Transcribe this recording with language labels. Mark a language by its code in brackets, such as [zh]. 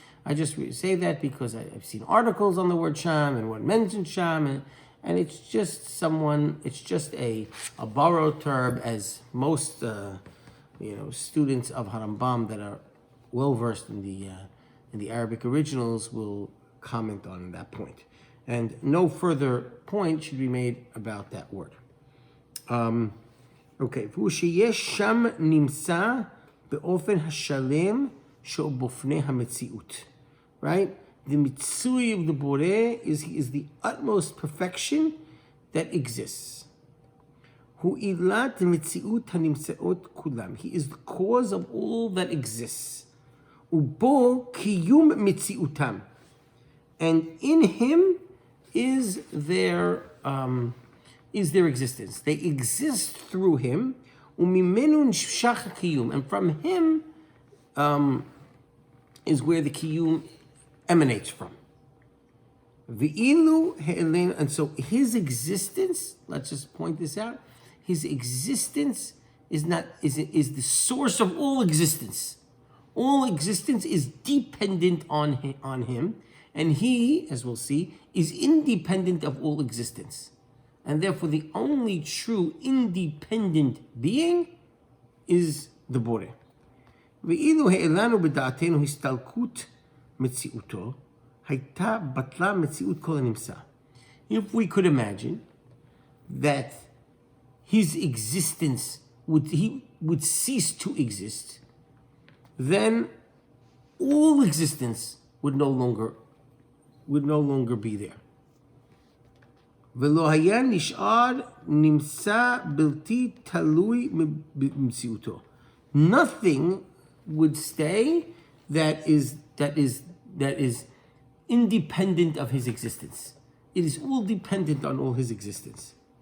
[en] I just say that because I've seen articles on the word Sham and one mentioned Sham, and it's just a borrowed term, as most students of Harambam that are well versed in the Arabic originals will comment on that point. And no further point should be made about that word. Okay. [he] והוא שיש שם נמצא באופן השלם שבפני המציאות. [en] Right? The mitzui of the Boreh is the utmost perfection that exists. [he] הוא עילת המציאות הנמצאות כולם. [en] He is the cause of all that exists. [he] ובו קיום מציאותם. [en] And in him is their existence. They exist through him. [he] וממנו נמשך הקיום. [en] And from him is where the kiyum emanates from. And so his existence, let's just point this out, his existence is the source of all existence. All existence is dependent on him, and he, as we'll see, is independent of all existence. And therefore the only true independent being is the Boreh. [he] ואילו העלנו בדעתנו הסתלקות מציאותו, הייתה בטלה מציאות כל הנמצא. [en] If we could imagine that his existence would cease to exist, then all existence would no longer be there. [he] ולא היה נשאר נמצא בלתי תלוי במציאותו. [en] Nothing would stay that is independent of his existence. It is all dependent on all his existence.